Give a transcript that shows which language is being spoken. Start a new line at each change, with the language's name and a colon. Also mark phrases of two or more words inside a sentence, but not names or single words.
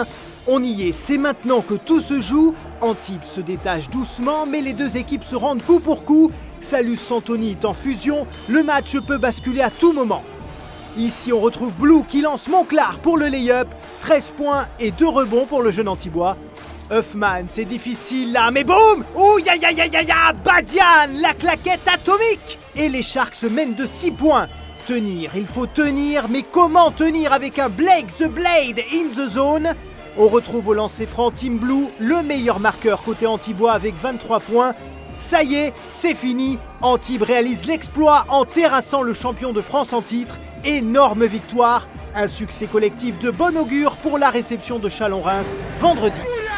French: On y est, c'est maintenant que tout se joue, Antibes se détache doucement, mais les deux équipes se rendent coup pour coup. Salus Santoni est en fusion, le match peut basculer à tout moment. Ici on retrouve Blue qui lance Monclar pour le lay-up, 13 points et 2 rebonds pour le jeune Antibois. Huffman, c'est difficile là, mais boum! Ouh, ya ya ya ya ya! Badian, la claquette atomique! Et les Sharks mènent de 6 points. Tenir, il faut tenir, mais comment tenir avec un Blake the Blade
English: in the zone?
French: On retrouve au lancer franc Team Blue, le meilleur marqueur côté Antibois avec 23 points. Ça y est, c'est fini. Antibes réalise l'exploit en terrassant le champion de France en titre. Énorme victoire, un succès collectif de bon augure pour la réception de Chalon-Reims vendredi.